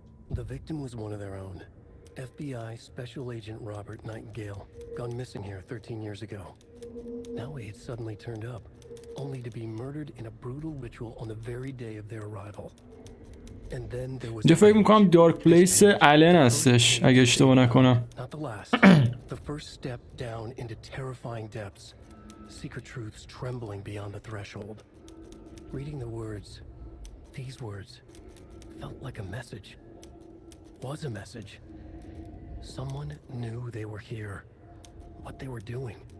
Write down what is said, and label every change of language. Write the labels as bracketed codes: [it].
[en] The victim was one of their own. FBI Special Agent Robert Nightingale, gone missing here 13 years ago. Now he had suddenly turned up, only to be murdered in a brutal ritual on the very day of their arrival. And then there was [fa] اینجا فکر میکنم دارک پلیس الن هستش اگه اشتباه نکنم. [en] not the last. The first step down into terrifying depths. Secret truths trembling beyond the threshold. Reading the words, these words, felt like a message. Was a message. Someone knew they were here, what they were doing.